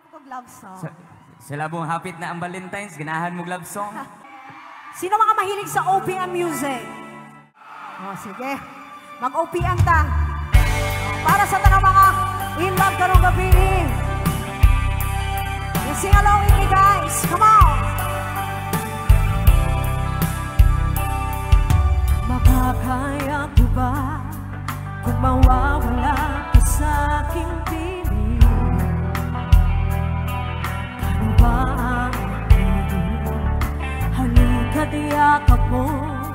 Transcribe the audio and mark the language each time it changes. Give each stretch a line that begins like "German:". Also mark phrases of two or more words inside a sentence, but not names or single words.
Filipino: mag-
English: love song.
Cebuano: Sa labong hapit na ang Valentine's, ganahan mo
English: love song.
Filipino: Sino mga mahilig sa OPM music?
Cebuano: O, sige. Mag-OPM ta. Para sa tanang mga in love karong gabi.
English: You sing along with me, guys. Come on!
Filipino: Makakaya ko ba kung mawawala ka sa aking piling? Ano ba ang halika, diyak ako.